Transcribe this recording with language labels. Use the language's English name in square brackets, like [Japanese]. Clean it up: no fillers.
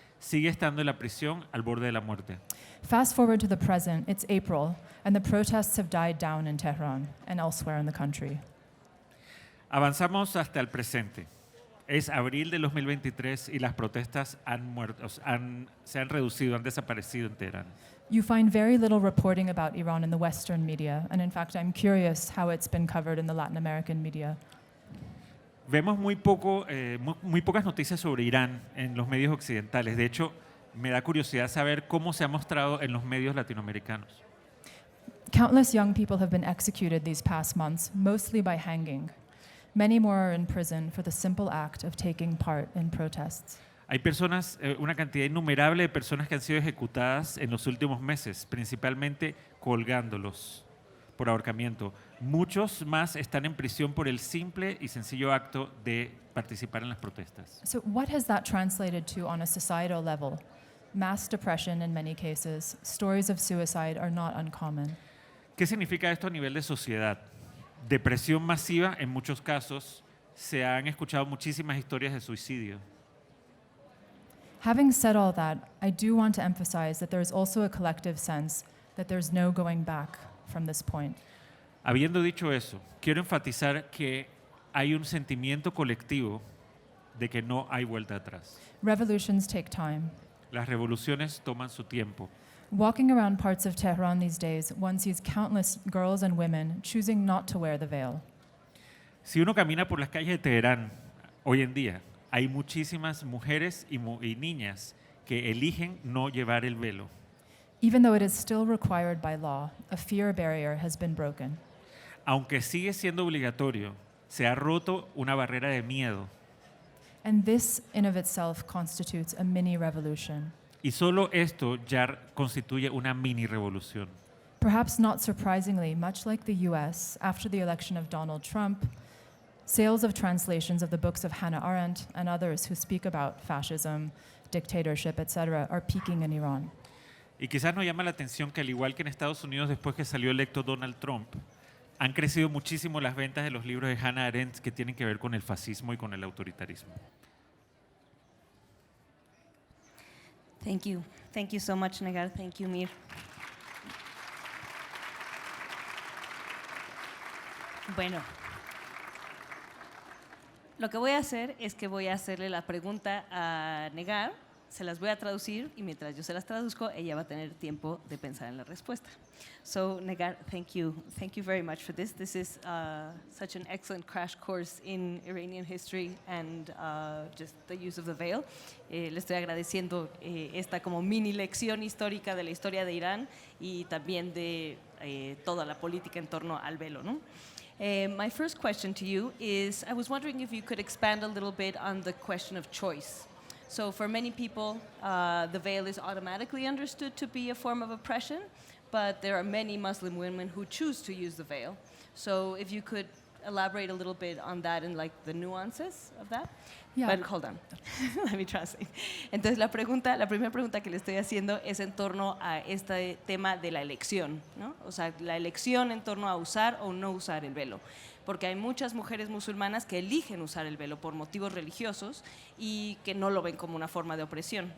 [Spanish] Sigue estando en la prisión al borde de la muerte. [English] Fast forward to the present, it's April, and the protests have died down in Tehran and elsewhere in the country. [Spanish] Avanzamos hasta el presente. Es abril de 2023 y las protestas se han reducido, han desaparecido en Teherán. [English] You find very little reporting about Iran in the Western media, and in fact, I'm curious how it's been covered in the Latin American media. [Spanish] Vemos muy pocas noticias sobre Irán en los medios occidentales. De hecho, me da curiosidad saber cómo se ha mostrado en los medios latinoamericanos. [English] Countless young people have been executed these past months, mostly by hanging. Many more are in prison for the simple act of taking part in protests. [Spanish] Hay personas, una cantidad innumerable de personas que han sido ejecutadas en los últimos meses, principalmente colgándolos por ahorcamiento. Muchos más están en prisión por el simple y sencillo acto de participar en las protestas. [English] So what has that translated to on a societal level? Mass depression in many cases. Stories of suicide are not uncommon. [Spanish] ¿Qué significa esto a nivel de sociedad? Depresión masiva en muchos casos. Se han escuchado muchísimas historias de suicidio. [English] Having said all that, I do want to emphasize that there is also a collective sense that there's no going back from this point. [Spanish] Habiendo dicho eso, quiero enfatizar que hay un sentimiento colectivo de que no hay vuelta atrás. [English] Revolutions take time. [Spanish] Las revoluciones toman su tiempo. [English] Walking around parts of Tehran these days, one sees countless girls and women choosing not to wear the veil. [Spanish] Si uno camina por las calles de Teherán hoy en día, hay muchísimas mujeres y niñas que eligen no llevar el velo. [English] Even though it is still required by law, a fear barrier has been broken. [Spanish] Aunque sigue siendo obligatorio, se ha roto una barrera de miedo. [English] And this in of itself constitutes a mini revolution. [Spanish] Y solo esto ya constituye una mini revolución. [English] Perhaps not surprisingly, much like the US, after the election of Donald Trump, sales of translations of the books of Hannah Arendt and others who speak about fascism, dictatorship, etc., are peaking in Iran. [Spanish] Y quizás nos llama la atención que al igual que en Estados Unidos después que salió electo Donald Trump, han crecido muchísimo las ventas de los libros de Hannah Arendt que tienen que ver con el fascismo y con el autoritarismo. [English] Thank you. Thank you so much, Negar. Thank you, Mir. [Spanish] Bueno, lo que voy a hacer es que voy a hacerle la pregunta a Negar, se las voy a traducir y mientras yo se las traduzco, ella va a tener tiempo de pensar en la respuesta. [English] So, Negar, thank you very much for this. This is such an excellent crash course in Iranian history and just the use of the veil. [Spanish] Le estoy agradeciendo esta como mini lección histórica de la historia de Irán y también de toda la política en torno al velo, ¿no? [English] My first question to you is, I was wondering if you could expand a little bit on the question of choice. So for many people, the veil is automatically understood to be a form of oppression, but there are many Muslim women who choose to use the veil. So if you could elaborate a little bit on that and like the nuances of that. Yeah. But hold on, let me translate. [Spanish] Entonces la primera pregunta que le estoy haciendo es en torno a este tema de la elección, ¿no? O sea, la elección en torno a usar o no usar el velo. Porque hay muchas mujeres musulmanas que eligen usar el velo por motivos religiosos y que no lo ven como una forma de opresión.